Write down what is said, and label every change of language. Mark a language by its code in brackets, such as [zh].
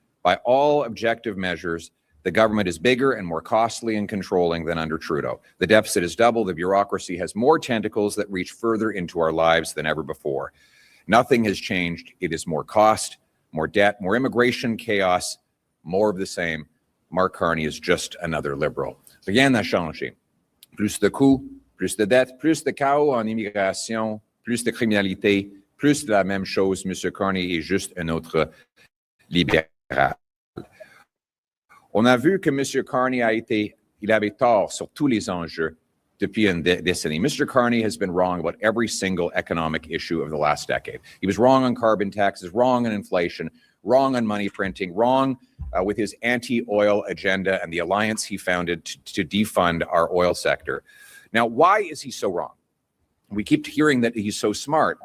[en] By all objective measures, the government is bigger and more costly and controlling than under Trudeau. The deficit is double, the bureaucracy has more tentacles that reach further into our lives than ever before. Nothing has changed, it is more cost, more debt, more immigration chaos, more of the same. Mark Carney is just another liberal. [fr] Rien n'a changé. Plus de coûts, plus de dettes, plus de chaos en immigration, plus de criminalité, plus de la même chose. M. Carney est juste un autre libéral. On a vu que M. Carney il avait tort sur tous les enjeux depuis une décennie. [en] Mr. Carney has been wrong about every single economic issue of the last decade. He was wrong on carbon taxes, wrong on inflation, wrong on money printing, wrong with his anti-oil agenda and the alliance he founded to defund our oil sector. Now, why is he so wrong? We keep hearing that he's so smart.